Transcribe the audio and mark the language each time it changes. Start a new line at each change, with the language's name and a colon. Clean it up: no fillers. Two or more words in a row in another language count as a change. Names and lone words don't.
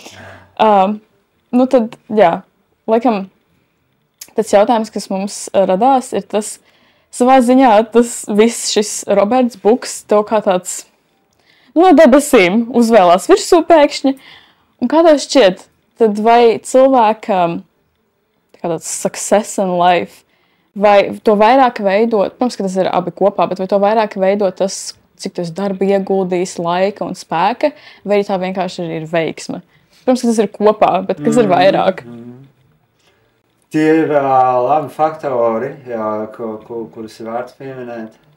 Latvian: Tad, laikam, tas jautājums, kas mums radās, ir tas, savā ziņā, tas viss šis Roberts Buks tev kā tāds, no debesīm uzvēlās virsū pēkšņi. Un kā tev šķiet, tad vai cilvēkam tāds
English: success in life,
Latvian: vai to vairāk veidot, protams, ka tas ir abi kopā, bet vai to vairāk veidot tas, cik tas darba ieguldījis laika un spēka, vai arī tā vienkārši ir veiksme? Protams, ka tas ir kopā, bet kas ir vairāk? Tie ir labi faktori, kurus ir vērts pieminēt.